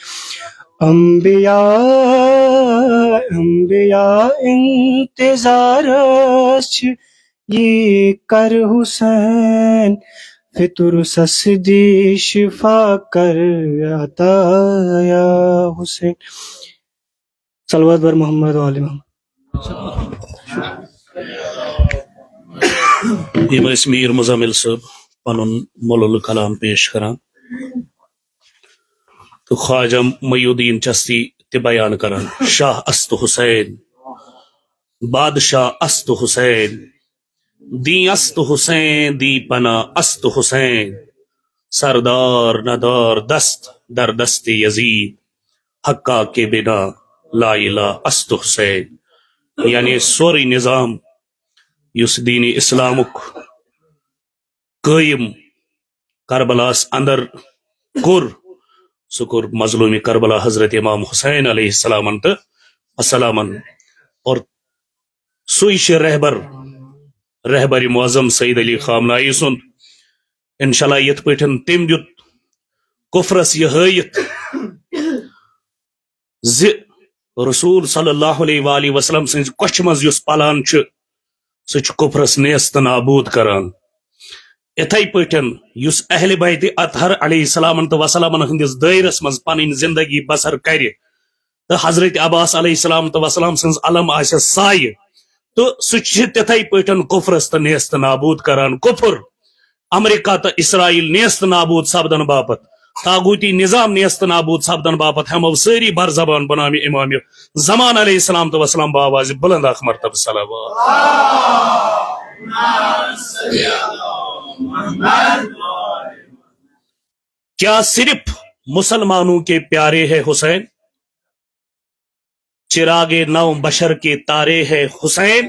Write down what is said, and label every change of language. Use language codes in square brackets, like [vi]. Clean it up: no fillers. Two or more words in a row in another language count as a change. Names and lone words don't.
[ks] انبیاء انتظار چھ یہ کر حسین فطر سسدی شفا کر عطا یا حسین صلوات بر محمد [ar] و آل محمد [ks] یم ٲسۍ میٖر مُزمل صٲب پنُن مولُل کلام پیش کران تو خواجہ معی الدین چشتی تہِ بیان کران [fa] شاہ است حسین بادشاہ است حسین [ks] دی است حسین دی پناہ است حسین سردار ندار دست در دست یزید حقا کے بنا لا الہ است حسین یعنی سورے نظام یس دین اسلامک قائم کربلاس اندر کور سہ کور مظلوم کربلا حضرت امام حسین [ar] علیہ السلام [ks] تو السلام اور سوئی رہبر معظم سید علی خامنائی سند انشاءاللہ یت پٹھن تم دیت کفرس یہ ہائت رسول [ar] صلی اللہ علیہ وآلہ وسلم [ks] سن کچھ مز یس پلان سہ کفرس نیست نابود کران اتھائی پٹھن یس اہل بیت اطہر [ar] علیہ السلام [ks] تو وسلام ہندس دائرس مز پن زندگی بسر کر تو حضرت عباس [ar] علیہ السلام [ks] تو وسلام سن علم آس سایہ تو سہ تتھے پٹھن کفرس تو نیست نابود کران کفر امریکہ تو اسرائیل نیست نابود سپدن باپت تاغوتی نظام نیست نابود سپدن باپت ہمو ساری بر زبان بنام امام زمان [ar] علیہ السلام [ks] تو وسلام بآواز بلند اخ مرتبہ صلوات [ur] کیا صرف مسلمانوں کے پیارے ہے حسین چراغ نو بشر کے تارے ہے حسین